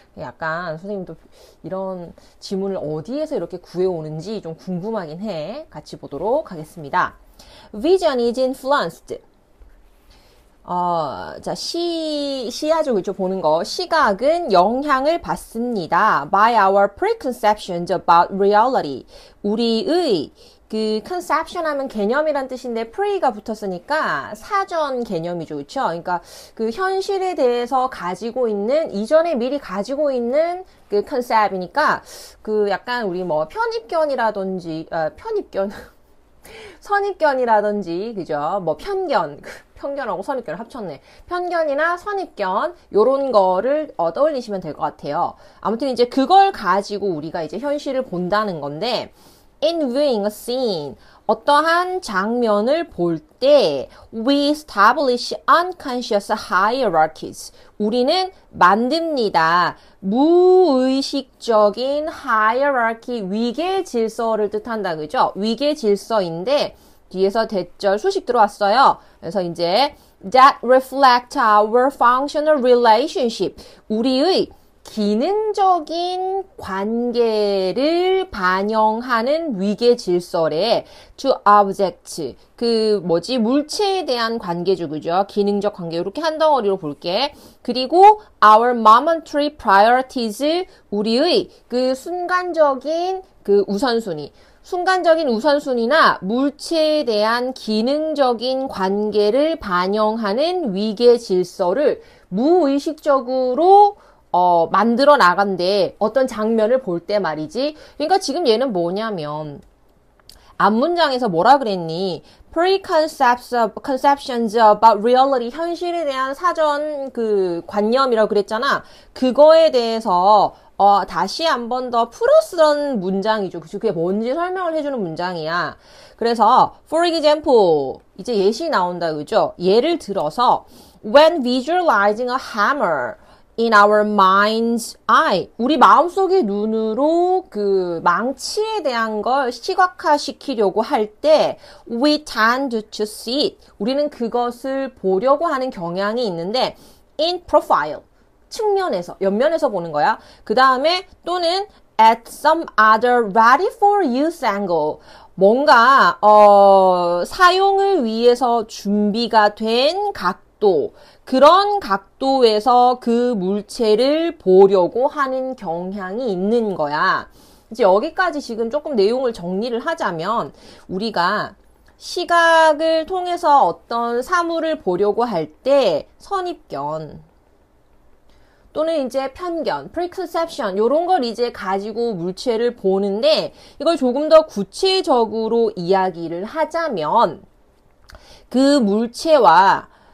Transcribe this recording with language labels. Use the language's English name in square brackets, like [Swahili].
[Korean] 약간 선생님도 이런 질문을 어디에서 이렇게 구해오는지 좀 궁금하긴 해. 같이 보도록 하겠습니다. [English] Vision is influenced. [Korean] 자, 시야죠, 그죠? 보는 거. 시각은 영향을 받습니다. [English] By our preconceptions about reality. [Korean] 우리의 그 conception 하면 개념이란 뜻인데 pre가 붙었으니까 사전 개념이죠, 그쵸? 그러니까 그 현실에 대해서 가지고 있는, 이전에 미리 가지고 있는 그 concept이니까 그 약간 우리 뭐 편입견이라든지, 편입견. 선입견이라든지, 그죠? 뭐 편견하고 선입견을 합쳤네. 편견이나 선입견, 요런 거를 떠올리시면 될 것 같아요. 아무튼 이제 그걸 가지고 우리가 이제 현실을 본다는 건데, [English] in viewing a scene, [Korean] 어떠한 장면을 볼 때, [English] we establish unconscious hierarchies. [Korean] 우리는 만듭니다. 무의식적인 hierarchy, 위계 질서를 뜻한다, 그죠? 위계 질서인데, 뒤에서 대절 수식 들어왔어요. 그래서 이제, [English] that reflect our functional relationship. [Korean] 우리의 기능적인 관계를 반영하는 위계 질서래. [English] to object. [Korean] 물체에 대한 관계죠, 그죠? 기능적 관계. 이렇게 한 덩어리로 볼게. 그리고 [English] our momentary priorities. [Korean] 우리의 그 순간적인 그 우선순위. 순간적인 우선순위나 물체에 대한 기능적인 관계를 반영하는 위계 질서를 무의식적으로 만들어 나간대. 어떤 장면을 볼 때 말이지. 그러니까 지금 얘는 앞문장에서 뭐라 그랬니? [English] Preconceptions about reality. [Korean] 현실에 대한 사전 그 관념이라고 그랬잖아. 그거에 대해서 다시 한 번 더 풀어쓰던 문장이죠. 그게 뭔지 설명을 해주는 문장이야. 그래서, [English] for example, [Korean] 이제 예시 나온다, 그죠? 예를 들어서, [English] when visualizing a hammer, in our mind's eye. [Korean] 우리 마음속의 눈으로 그 망치에 대한 걸 시각화시키려고 할 때 [English] we tend to see it. [Korean] 우리는 그것을 보려고 하는 경향이 있는데 [English] in profile. [Korean] 측면에서, 옆면에서 보는 거야. 그 다음에 또는 [English] at some other ready for use angle. [Korean] 뭔가 사용을 위해서 준비가 된 각도. 그런 각도에서 그 물체를 보려고 하는 경향이 있는 거야. 이제 여기까지 지금 조금 내용을 정리를 하자면 우리가 시각을 통해서 어떤 사물을 보려고 할 때 선입견 또는 이제 편견, preconception 요런 걸 이제 가지고 물체를 보는데 이걸 조금 더 구체적으로 이야기를 하자면 그 물체와